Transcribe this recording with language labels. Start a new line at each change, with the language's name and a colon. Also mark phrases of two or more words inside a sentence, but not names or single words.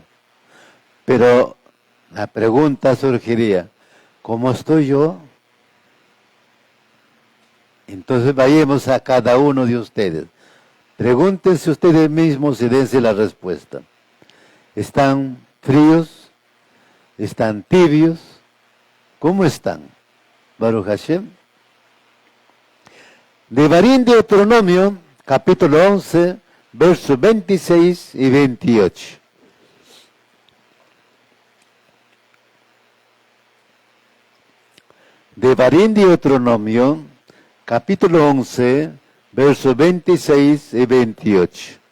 Spanish: Pero la pregunta surgiría, ¿cómo estoy yo? Entonces vayamos a cada uno de ustedes. Pregúntense ustedes mismos y dense la respuesta. ¿Están fríos? ¿Están tibios? ¿Cómo están?
Hebrew: ברוך השם.
Spanish: Devarim de Deuteronomio, capítulo 11, versos 26 y 28. Devarim de Deuteronomio, capítulo 11, versos 26 y 28.